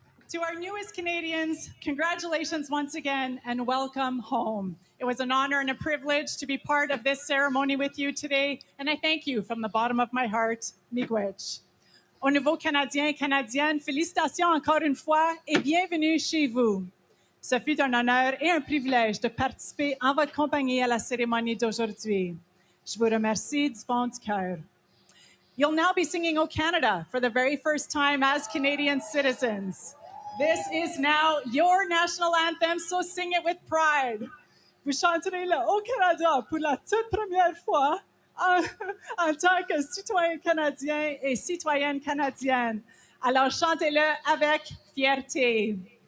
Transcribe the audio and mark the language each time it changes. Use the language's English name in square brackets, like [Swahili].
[English] To our newest Canadians, congratulations once again and welcome home. It was an honor and a privilege to be part of this ceremony with you today, and I thank you from the bottom of my heart, miigwech. [French] Au nouveau Canadien et Canadienne, félicitations encore une fois et bienvenue chez vous. Ce fut un honneur et un privilège de participer en votre compagnie à la cérémonie d'aujourd'hui. Je vous remercie du fond du cœur. [English] You'll now be singing O Canada for the very first time as Canadian citizens. This is now your national anthem, so sing it with pride. [French] Vous chanterez le O Canada pour la toute première fois en tant que citoyen canadien et citoyenne canadienne. Alors chantez-le avec fierté.